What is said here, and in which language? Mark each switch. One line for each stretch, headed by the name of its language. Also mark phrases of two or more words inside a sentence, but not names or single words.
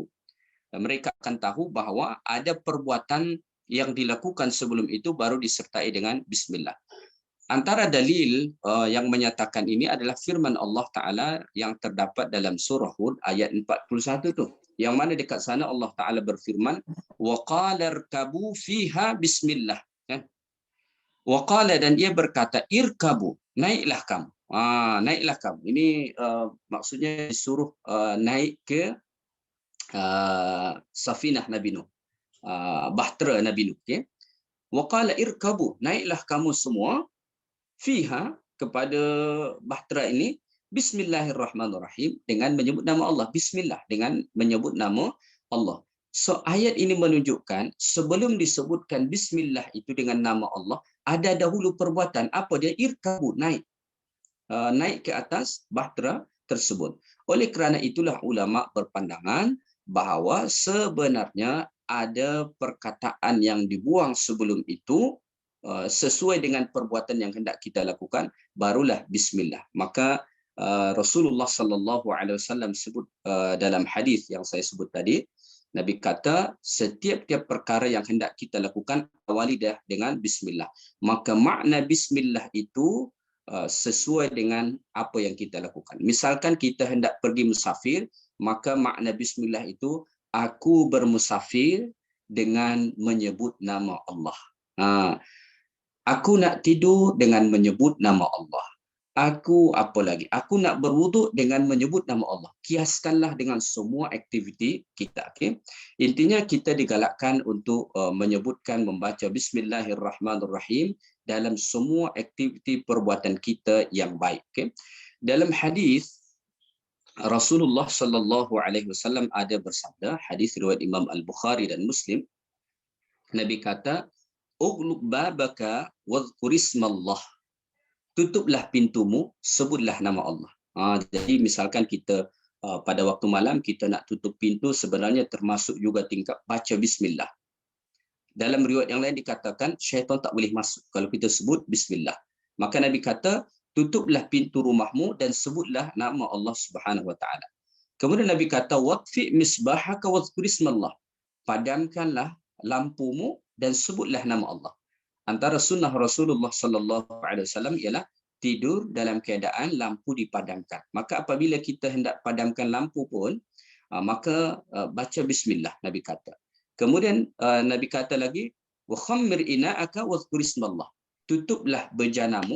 Malay: Mereka akan tahu bahawa ada perbuatan yang dilakukan sebelum itu baru disertai dengan bismillah. Antara dalil yang menyatakan ini adalah firman
Arabic: الله تعالى
Malay: yang terdapat dalam surah Hud ayat 41 tu. Yang mana dekat sana
Arabic: الله تعالى
Malay: berfirman,
Arabic: وَقَالَ ارْكَبُوا فِيهَا bismillah.
Malay: Waqala, dan ia berkata, irkabu, naiklah kamu. Naiklah kamu. Ini maksudnya disuruh naik ke safinah Nabi Nuh. Bahtera Nabi Nuh. Okay?
Arabic: وقال اركبوا,
Malay: naiklah kamu semua fiha, kepada bahtera ini, bismillahirrahmanirrahim, dengan menyebut nama Allah. Bismillah, dengan menyebut nama Allah. So ayat ini menunjukkan sebelum disebutkan bismillah itu dengan nama Allah, ada dahulu perbuatan. Apa dia? Irkabu, naik. Naik ke atas bahtera tersebut. Oleh kerana itulah ulama berpandangan bahawa sebenarnya ada perkataan yang dibuang sebelum itu sesuai dengan perbuatan yang hendak kita lakukan, barulah bismillah. Maka Rasulullah
Arabic: صلى الله عليه وسلم
Malay: sebut dalam hadis yang saya sebut tadi, Nabi kata setiap-tiap perkara yang hendak kita lakukan awali dah dengan bismillah. Maka makna bismillah itu sesuai dengan apa yang kita lakukan. Misalkan kita hendak pergi musafir, maka makna bismillah itu aku bermusafir dengan menyebut nama Allah. Aku nak tidur dengan menyebut nama Allah. Aku apa lagi? Aku nak berwuduk dengan menyebut nama Allah. Kiaskanlah dengan semua aktiviti kita. Okay? Intinya kita digalakkan untuk menyebutkan, membaca Bismillahirrahmanirrahim dalam semua aktiviti perbuatan kita yang baik. Okay? Dalam hadis Rasulullah
Arabic: صلى الله عليه وسلم
Malay: ada bersabda, hadis riwayat Imam Al-Bukhari dan Muslim. Nabi kata,
Arabic: "أغلق بابك واذكر اسم الله."
Malay: Tutuplah pintumu, sebutlah nama Allah. Jadi misalkan kita pada waktu malam kita nak tutup pintu, sebenarnya termasuk juga tingkap baca bismillah. Dalam riwayat yang lain dikatakan syaitan tak boleh masuk kalau kita sebut bismillah. Maka Nabi kata, tutuplah pintu rumahmu dan sebutlah nama Allah
Arabic: سبحانه وتعالى.
Malay: Kemudian Nabi kata,
Arabic: وأطفئ مصباحك واذكر اسم الله.
Malay: Padamkanlah lampumu dan sebutlah nama Allah. Antara sunnah Rasulullah
Arabic: صلى الله عليه وسلم
Malay: ialah tidur dalam keadaan lampu dipadamkan. Maka apabila kita hendak padamkan lampu pun, maka baca bismillah, Nabi kata. Kemudian Nabi kata lagi,
Arabic: وخمر إناءك واذكر اسم الله.
Malay: Tutuplah bejanamu.